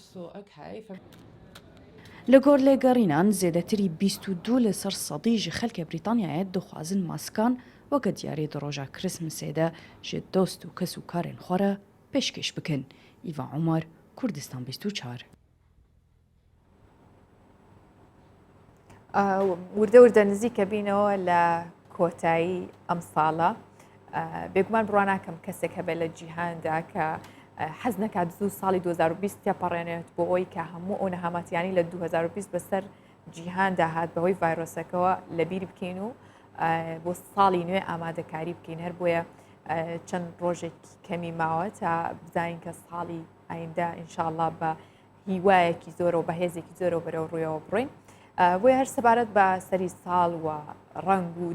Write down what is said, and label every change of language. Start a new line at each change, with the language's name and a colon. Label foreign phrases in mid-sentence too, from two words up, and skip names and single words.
Kurdish: Li gor lêgerînan zêdetirî 22 li ser sedî ji xelkê Brîtanyayê dixwazin maskan weke diyarê di roja Krîsmisê de ji dost û kes û karên xwe re pêşkêş bikin. Îva Umar, Kurdistan 24.
Central Kurdish: وردە وردە نزیکە بینەوە لە کۆتایی ئەم ساڵە بێگومان بڕواناکەم کەسێک هەبێت لە جیهاندا کە حەز نەکات زوو ساڵی 2020 تێپەڕێنێت بۆ ئەوی کە هەموو ئەو نەهامەتیانی لە 2020 بەسەر جیهاندا هات بەهۆی ڤایرۆسەکەەوە لەبیر بکەین و بۆ ساڵی نوێ ئامادەکاری بکەین هەر بۆیە چەند ڕۆژێکی کەمی ماوە تا بزانین کە ساڵی ئایندا
Arabic: ئینشاءڵڵا
Central Kurdish: بە هیوایەکی زۆر و بەهێزێکی زۆر و بەرەو ڕوویەوە بڕۆین بۆیە هەر سەبارەت بە سەری ساڵ و ڕنگ و